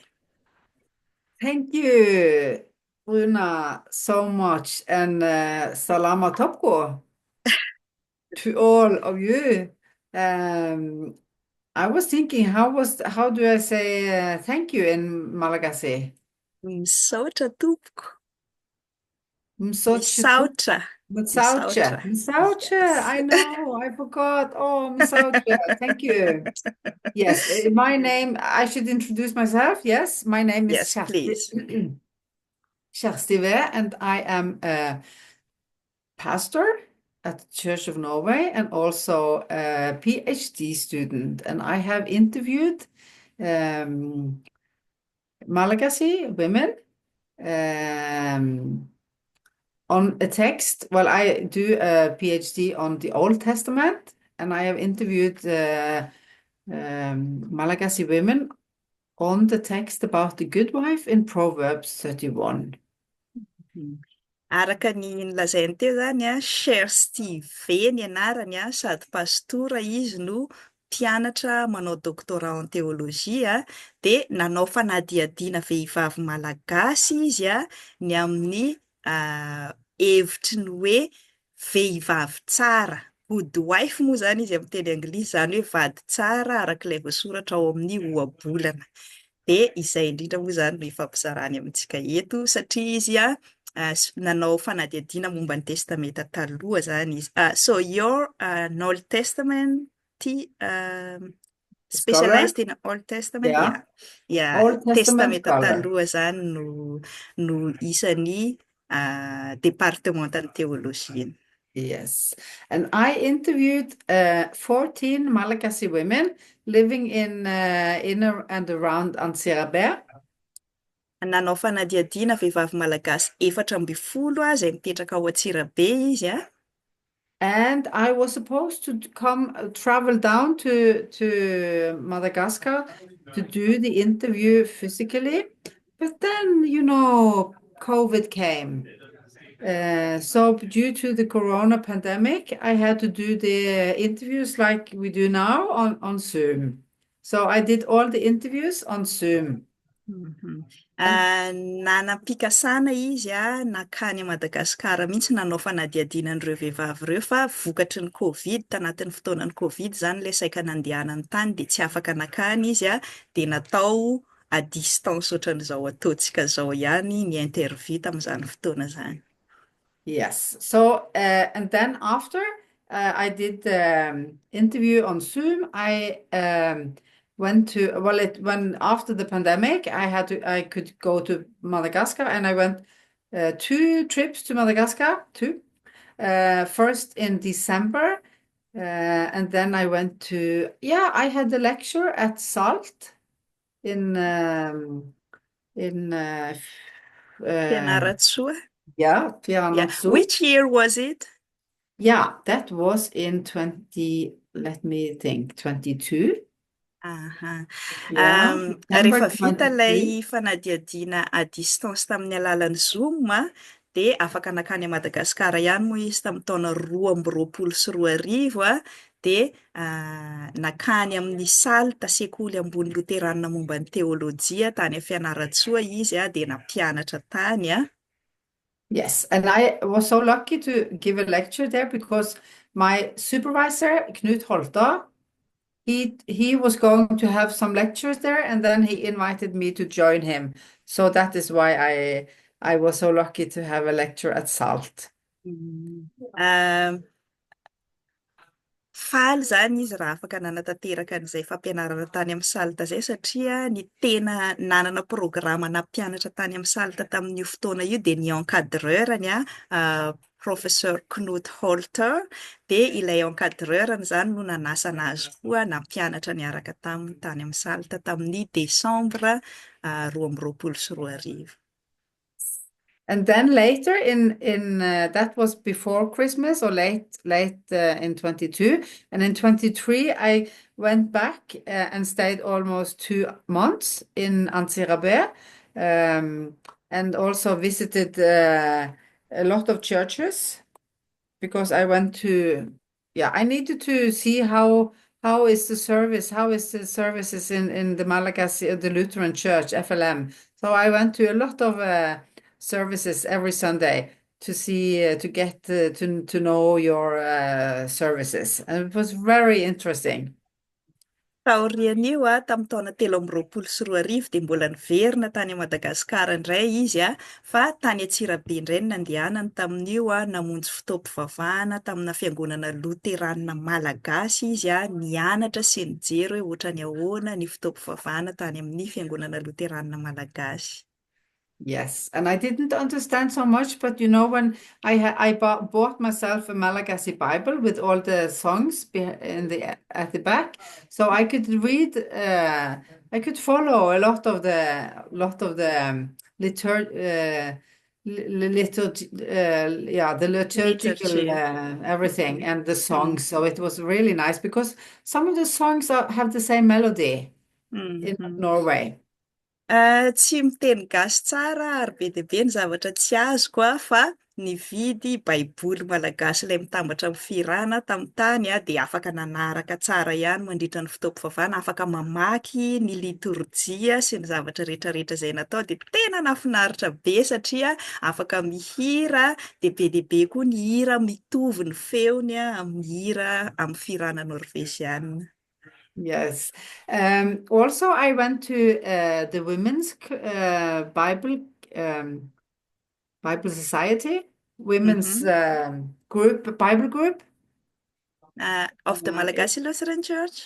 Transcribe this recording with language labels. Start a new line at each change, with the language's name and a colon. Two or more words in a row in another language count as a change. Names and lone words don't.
English: Thank you, Bruna, so much, and
Malagasy: Salama Topko
English: to all of you. I was thinking, how do I say thank you in Malagasy?
Malagasy: Misaotra tompoko. Misautra. Misautra. Misautra.
English: I know, I forgot. Oh, Misautra. Thank you. Yes, my name, I should introduce myself. Yes, my name is Yes, please. Kjersti Wee, and I am a pastor at the Church of Norway and also a PhD student. And I have interviewed Malagasy women on a text. Well, I do a PhD on the Old Testament, and I have interviewed Malagasy women on the text about the good wife in Proverbs 31.
Malagasy: Araka ny nolazainy teo zany Kjersti Wee ny anarany sady pastora izy no mpianatra manao
French: doctorat en théologie
Malagasy: dia nanao fanadihadihana vehivavy malagasy izy ny amin'ny hevitry ny hoe vehivavy tsara,
English: good wife
Malagasy: moa zany izy amin'ny teny anglisy, zany hoe vady tsara arak'ilay voasoratra ao amin'ny Ohabolana. Dia izay indrindra moa zany no ifampizarany amintsika eto satria izy nanao fanadihadihana momba ny testamenta taloha zany izy.
English: So you're an Old Testament specialized in Old Testament? Yeah. Yeah. Old Testament
Malagasy: Testamenta
English: scholar.
Malagasy: taloha zany no isan'ny departementan'ny teologia.
English: Yes. And I interviewed 14 Malagasy women living in and around Antsirabe.
Malagasy: Nanao fanadihadihana vehivavy malagasy 14 izay mipetraka ao Antsirabe izy
English: And I was supposed to travel down to Madagascar to do the interview physically. But then, COVID came. So due to the corona pandemic, I had to do the interviews like we do now on Zoom. So I did all the interviews on Zoom.
Malagasy: Nanam-pikasana izy nakany Madagasikara mihitsy nanao fanadihadihana an'ireo vehivavy ireo fa vokatry ny Covid, tanatin'ny fotoanan'ny Covid zany ilay saika nandehanany tany dia tsy afaka nakany izy dia natao
French: à distance
Malagasy: ohatran'izao ataontsika zao ihany ny interview tamin'izany fotoana zany.
English: Yes. So, and then after I did the interview on Zoom, I went to, when after the pandemic, I could go to Madagascar, and I went 2 trips to Madagascar, first in December, and then I went to, I had a lecture at SALT in in Fianaratsoa. yeah, Yeah.
Malagasy: Fiangonana.
English: Which year was it? Yeah, that was in 20, let me think, 22. Aha. Yeah,
Malagasy: Rehefa
English: September
Malagasy: vita ilay
English: 23.
Malagasy: fanadihadihana
French: à distance
Malagasy: tamin'ny alalan'ny Zoom dia afaka nakany a Madagasikara ihany moa izy tamin'ny taona 2024 sy 2025 dia nakany amin'ny salta sekoly ambony loterana momba ny teolojia tany a Fianaratsoa izy dia nampianatra tany
English: Yes, and I was so lucky to give a lecture there because my supervisor, Knut Holter, he was going to have some lectures there, and then he invited me to join him. So that is why I was so lucky to have a lecture at SALT.
Malagasy: Um, Faly zany izy raha afaka nanatanteraka an'izay fampianarana tany amin'ny salta zay satria ny tena nanana programa nampianatra tany amin'ny salta tamin'io fotoana io dia ny encadreurany professeur Knut Holter dia ilay encadreurany zany no nanasa anazy koa nampianatra niaraka taminy tany amin'ny salta tamin'ny desambra 2024 sy 2025.
English: And then later in that was before Christmas or late in 22, and in 23 I went back and stayed almost 2 months in Antsirabe, and also visited a lot of churches because I went to, yeah, I needed to see how is the service, how is the services in the Malagasy, the Lutheran Church, FLM. So I went to a lot of services every Sunday to see, to get to know your services. And it was very interesting.
Malagasy: Taorian'io tamin'ny taona 2024 sy 2025 dia mbola niverina tany Madagasikara indray izy fa tany Antsirabe indray no nandehanany tamin'io namonjy fitaom-pivavahana tamina Fiangonana Loterana Malagasy izy nianatra sy nijery hoe ohatrany ahoana ny fitaom-pivavahana tany amin'ny Fiangonana Loterana Malagasy.
English: Yes, and I didn't understand so much, but when I bought myself a Malagasy Bible with all the songs at the back, so I could read, I could follow a lot of the the liturgical Liturgy. everything and the Mm. songs. So it was really nice because some of the songs have the same melody in Mhm. Norway.
Malagasy: Tsy miteny gasy tsara ary be dia be ny zavatra tsy azoko fa nividy baiboly malagasy ilay mitambatra amin'ny firana tamin'ny tany dia afaka nanaraka tsara ihany mandritra ny fitaom-pivavahana, afaka mamaky ny liturjia sy ny zavatra rehetrarehetra izay natao dia tena nafinaritra be satria afaka mihira dia be koa ny hira mitovy ny feony amin'ny hira amin'ny firana Norveziana.
English: Yes. Also, I went to the Women's Bible Society, women's Mhm. Bible group. Of the Malagasy Lutheran Church?